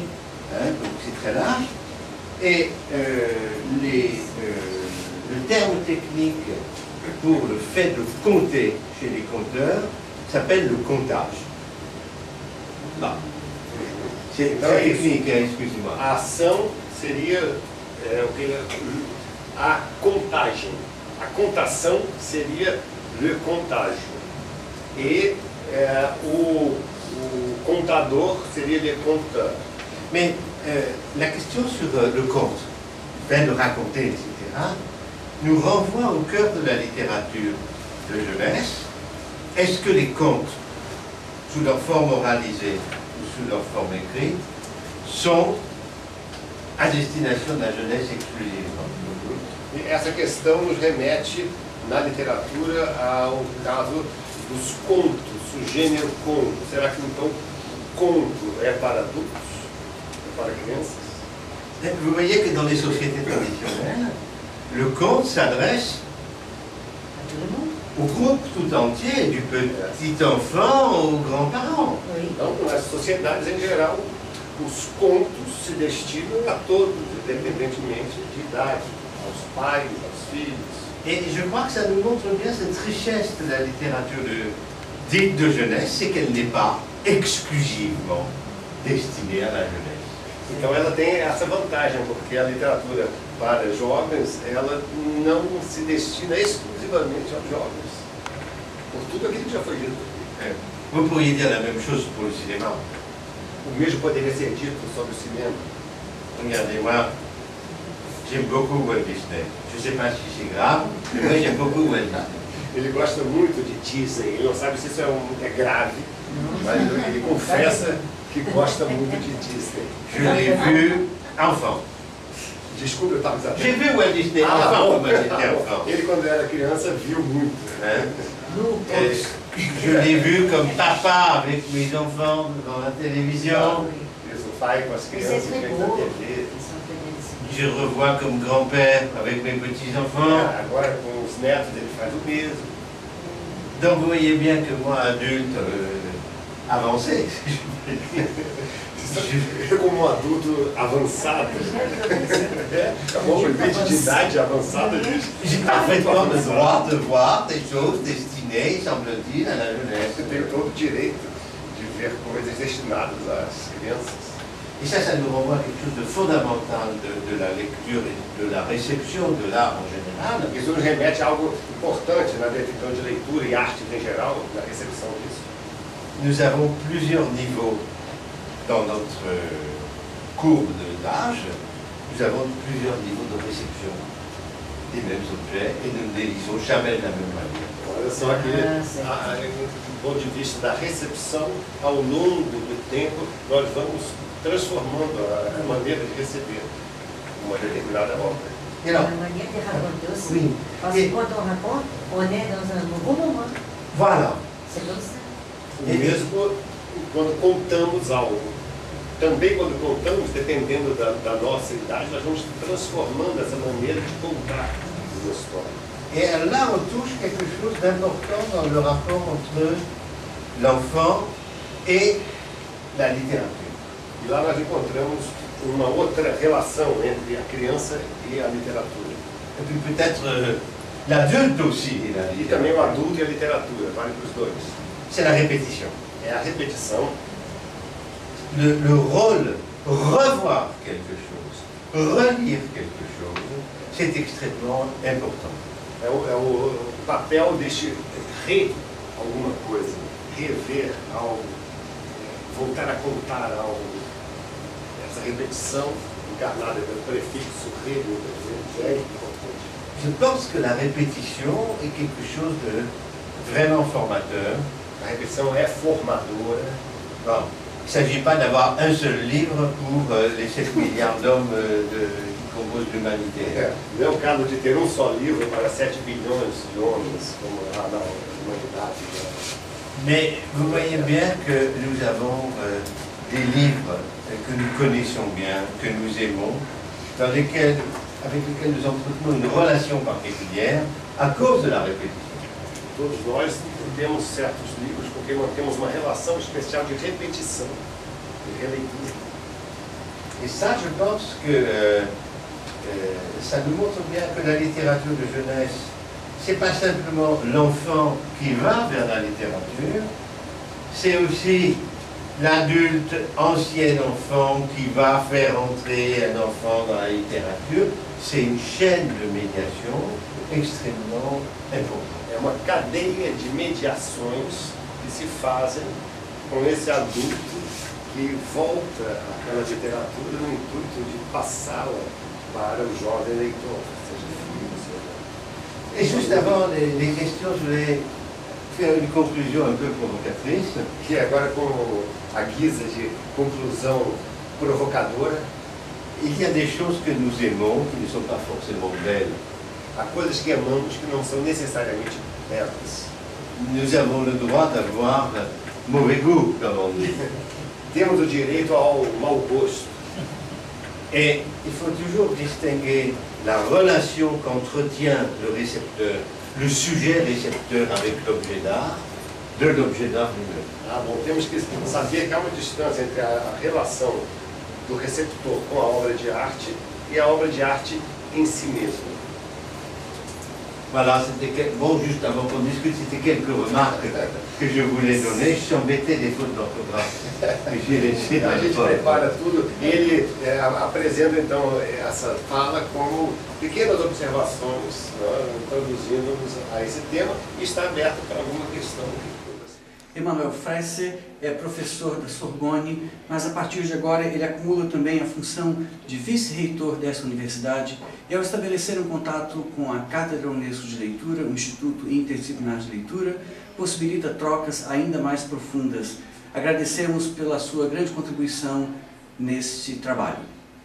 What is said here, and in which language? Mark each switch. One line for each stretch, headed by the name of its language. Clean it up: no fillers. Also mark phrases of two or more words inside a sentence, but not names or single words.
French: Hein, donc c'est très large. Et le terme technique pour le fait de compter chez les compteurs s'appelle le comptage. Bon. C'est très technique, hein, excusez-moi.
Portuguese: A ação seria a contagem. A contação seria le contágio. E o contador seria
French: le compteur. Mais la question sur le conte, le fait de raconter, etc., nous renvoie au cœur de la littérature de jeunesse. Est-ce que les contes, sous leur forme oralisée ou sous leur forme écrite, sont à destination de la jeunesse exclusivement?
Portuguese: E essa questão nos remete, na literatura, ao caso dos contos, o gênero conto. Será que então conto é para adultos? É para crianças?
French: Vous voyez que dans les sociétés traditionnelles, le conte s'adresse À tout le monde. au groupe tout entier, du petit enfant aux grands-parents. Oui.
Portuguese: Então, nas sociedades em geral, os contos se destinam a todos, independentemente de idade, aos pais, aos filhos.
French: Et je crois que ça nous montre bien cette richesse de la littérature dite de jeunesse, c'est qu'elle n'est pas exclusivement destinée à la jeunesse.
Portuguese: Então ela tem essa vantagem, porque a literatura para jovens, ela não se destina exclusivamente aos jovens. Por tudo aquilo que já foi dito.
French: Vous pourriez dire la même chose pour le cinéma.
Portuguese: O mesmo poderia ser dito sobre o cinema.
French: Regardez-moi, j'aime beaucoup Walt Disney. Je ne sais pas si c'est grave, mais moi j'aime beaucoup Walt Disney.
Portuguese: Ele gosta muito de Disney, ele não sabe se isso é grave, mas ele confessa que que gosta muito de Disney.
French: Je l'ai vu enfant.
Portuguese: Desculpa, eu estava exagerando.
French: J'ai vu Walt Disney enfant
Portuguese: bom.
French: quand j'étais enfant.
Portuguese: Ele, quando era criança, viu muito.
French: Hein? Nous, Et je l'ai vu comme papa avec mes enfants devant la télévision.
Portuguese: Isso, o pai com as
French: Mais
Portuguese: crianças
French: c'est très
Portuguese: vendo na
French: beau.
Portuguese: TV.
French: Ils sont très Je revois comme grand-père avec mes petits-enfants.
Portuguese: Agora, com os netos, ele faz o mesmo.
French: Donc vous voyez bien que moi, adulte, avancé, si je peux dire,
Portuguese: Eu, como um adulto avançado, acabou o limite de idade avançada, gente.
French: j'ai parfaitement le droit de voir des choses destinées, semble-t-il, à la jeunesse.
Portuguese: Você tem todo o direito de ver coisas destinadas às crianças.
French: Et ça nous renvoie à quelque chose de fondamental de la lecture et de la réception de l'art en général.
Portuguese: Isso nos remete a algo importante na definição de leitura e arte em geral, na recepção disso.
French: Nous avons plusieurs niveaux dans notre courbe d'âge. Nous avons plusieurs niveaux de réception des mêmes objets et nous ne les lisons jamais de la même manière.
Portuguese: Olha só aqui, do ponto de vista da recepção, ao longo do tempo, nós vamos transformando a maneira de receber uma determinada obra.
French: Et alors, La manière de raconter aussi. oui, Parce et que quand on raconte, on est dans un nouveau moment. voilà. C'est comme ça.
Portuguese: O mesmo quando contamos algo. Também quando contamos, dependendo da nossa idade, nós vamos transformando essa maneira de contar uma história.
French: Et là, on touche quelque chose d'important dans le rapport entre l'enfant et la littérature.
Portuguese: E lá nós encontramos uma outra relação entre a criança e a literatura.
French: Et puis peut-être l'adulte aussi et la
Portuguese: E também o
French: littérature.
Portuguese: adulto e a literatura, vale para os dois.
French: C'est la répétition.
Portuguese: É a repetição,
French: Le rôle, revoir quelque chose, relire quelque chose, c'est extrêmement important.
Portuguese: é o papel deste re alguma coisa, rever algo, voltar a contar algo. Essa repetição encarnada pelo prefixo re, é importante.
French: Je pense que la répétition est quelque chose de vraiment formateur.
Portuguese: A repetição é formadora.
French: Bon, il ne s'agit pas d'avoir un seul livre pour les 7 milliards d'hommes qui composent l'humanité.
Portuguese: Não é o caso de ter um só livro para 7 bilhões de homens, como há na humanidade.
French: Mais vous voyez bien que nous avons des livres que nous connaissons bien, que nous aimons, avec lesquels nous entretenons une relation particulière à cause de la répétition.
Portuguese: Todos nós temos certos livros porque mantemos uma relação especial de repetição, de releitura.
French: Et ça, je pense que ça nous montre bien que la littérature de jeunesse, c'est pas simplement l'enfant qui va vers la littérature, c'est aussi l'adulte, ancien enfant qui va faire entrer un enfant dans la littérature. C'est une chaîne de médiation extrêmement importante.
Portuguese: É uma cadeia de mediações que se fazem com esse adulto que volta àquela literatura no intuito de passá-la para o jovem leitor, seja filho, seja...
French: Et juste avant les questions, je voulais faire une conclusion un peu provocatrice.
Portuguese: E agora, com a guisa de conclusão provocadora,
French: Il y a des choses que nous aimons qui ne sont pas forcément belles.
Portuguese: há coisas que amamos que não são necessariamente belas.
French: Nous avons le droit d'avoir mauvais goût, comme on dit.
Portuguese: Temos o direito ao mau gosto.
French: Et il faut toujours distinguer la relation qu'entretient le récepteur, le sujet récepteur avec l'objet d'art, de l'objet d'art lui-même.
Portuguese: Ah, bom, temos que saber que há uma distância entre a relação do receptor com a obra de arte e a obra de arte em si mesma.
French: Voilà, c'était bon, juste avant qu'on discute, c'était quelques remarques que je voulais donner. Je suis embêté des fautes d'orthographe que j'ai laissées dans
Portuguese: A
French: le
Portuguese: gente
French: PowerPoint.
Portuguese: prepara tudo e ele apresenta então essa fala como pequenas observações, né, introduzindo-nos a esse tema e está aberto para alguma questão. Emanuel Fresse é professor da Sorbonne, mas a partir de agora ele acumula também a função de vice-reitor dessa universidade e ao estabelecer um contato com a Cátedra Unesco de Leitura, o Instituto Interdisciplinar de Leitura, possibilita trocas ainda mais profundas Agradecemos pela sua grande contribuição neste trabalho.